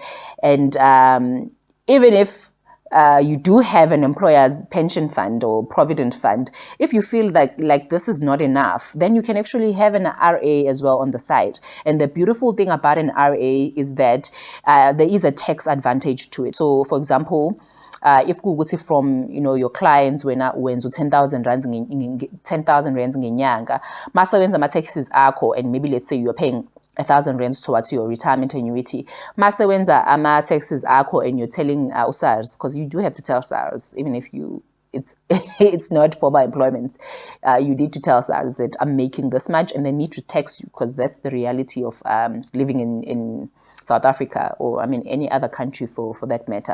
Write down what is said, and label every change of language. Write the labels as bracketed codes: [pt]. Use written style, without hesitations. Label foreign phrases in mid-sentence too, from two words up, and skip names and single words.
[en] And even if you do have an employer's pension fund or provident fund, if you feel like this is not enough, then you can actually have an RA as well on the side. And the beautiful thing about an RA is that there is a tax advantage to it. So, for example, if kuwukuthi from your clients [zu] wena wenza [en] 10,000 rands 10,000 rands [zu] ngenyanga, masebenza ama taxes akho, [en] and maybe let's say you're paying 1,000 rands towards your retirement annuity. [zu] Masebenza ama taxes akho, [en] and you're telling SARS, because you do have to tell SARS, even if it's not formal employment. You need to tell SARS that I'm making this much, and they need to tax you, because that's the reality of living in South Africa, or I mean any other country for that matter.